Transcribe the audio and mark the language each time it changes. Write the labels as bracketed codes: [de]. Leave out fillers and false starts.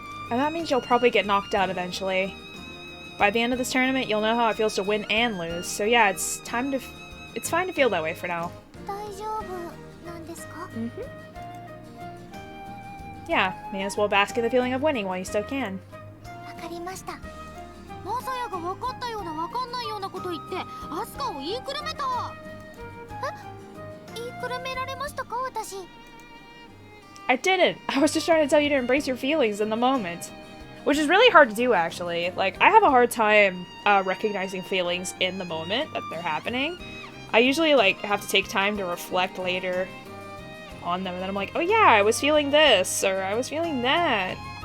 [en] And that means you'll probably get knocked out eventually. By the end of this tournament, you'll know how it feels to win and lose. So yeah, it's fine to feel that way for now. [ja] 大丈夫なんですか？ [en] Mm-hmm. Yeah, may as well bask in the feeling of winning while you still can. [ja] わかりました。マサヤが分かったような分かんないようなこと言ってアスカを言いくるめた。言いくるめられましたか、私？ [en] I didn't. I was just trying to tell you to embrace your feelings in the moment. Which is really hard to do, actually. Like, I have a hard time recognizing feelings in the moment that they're happening. I usually, like, have to take time to reflect later on them, and then I'm like, oh yeah, I was feeling this, or I was feeling that.